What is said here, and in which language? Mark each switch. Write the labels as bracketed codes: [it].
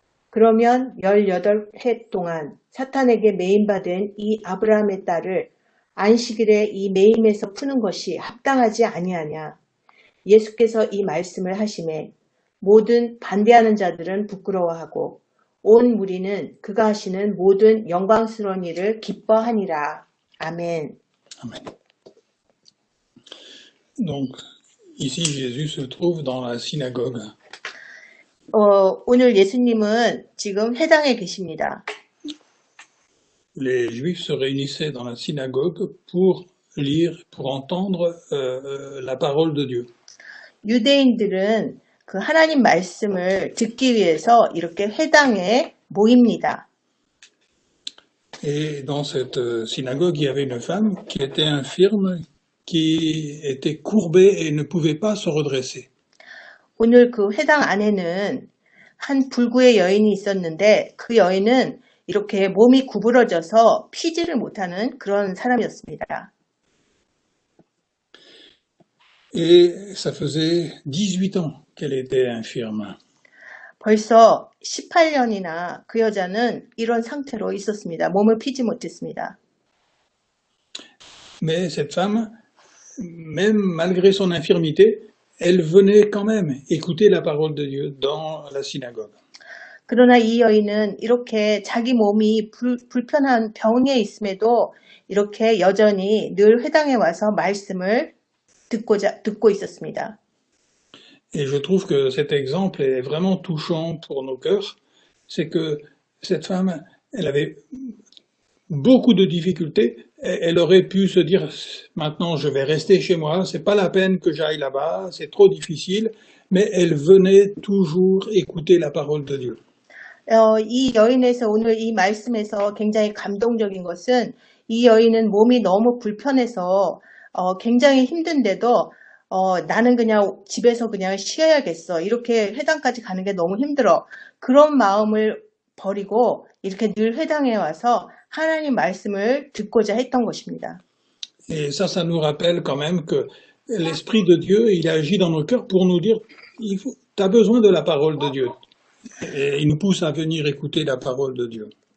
[ko] 그러면 18해 동안 사탄에게 매임받은 이 아브라함의 딸을 안식일에 이 매임에서 푸는 것이 합당하지 아니하냐. 예수께서 이 말씀을 하시매 모든 반대하는 자들은 부끄러워하고 온 무리는 그가 하시는 모든 영광스러운 일을 기뻐하니라. 아멘. [fr] Amen. Donc, ici, Jésus se trouve dans la synagogue. [ko] 오늘 예수님은 지금 회당에 계십니다. [fr] Les Juifs se réunissaient dans la synagogue pour lire, pour entendre la parole de Dieu. [ko] 유대인들은 그 하나님 말씀을 듣기 위해서 이렇게 회당에 모입니다. [fr] Et dans cette synagogue, il y avait une femme qui était infirme, qui était courbée et ne pouvait pas se redresser. [ko] 오늘 그 회당 안에는 한 불구의 여인이 있었는데 그 여인은 이렇게 몸이 구부러져서 피지를 못하는 그런 사람이었습니다. Et ça faisait 18 ans qu'elle était infirme. 벌써 18년이나 그 여자는 이런 상태로 있었습니다. 몸을 피지 못했습니다. [fr] Mais cette femme, même malgré son infirmité, elle venait quand même écouter la parole de Dieu dans la synagogue. [ko] 그러나 이 여인은 이렇게 자기 몸이 불편한 병에 있음에도 이렇게 여전히 늘 회당에 와서 말씀을 듣고 있었습니다. [fr] Et je trouve que cet exemple est vraiment touchant pour nos cœurs. C'est que cette femme, elle avait beaucoup de difficultés. Elle aurait pu se dire, maintenant je vais rester chez moi, c'est pas la peine que j'aille là-bas, c'est trop difficile. Mais elle venait toujours écouter la parole de Dieu. [ko] 이 여인에서 오늘 이 말씀에서 굉장히 감동적인 것은 이 여인은 몸이 너무 불편해서 굉장히 힘든데도 나는 그냥 집에서 그냥 쉬어야겠어. 이렇게 회당까지 가는 게 너무 힘들어. 그런 마음을 버리고 이렇게 늘 회당에 와서 하나님 말씀을 듣고자 했던 것입니다. [fr] Et ça nous rappelle quand même que l'Esprit de Dieu, il agit dans nos cœurs pour nous dire, tu as besoin de la parole de Dieu. Et il nous pousse à venir écouter la parole de Dieu.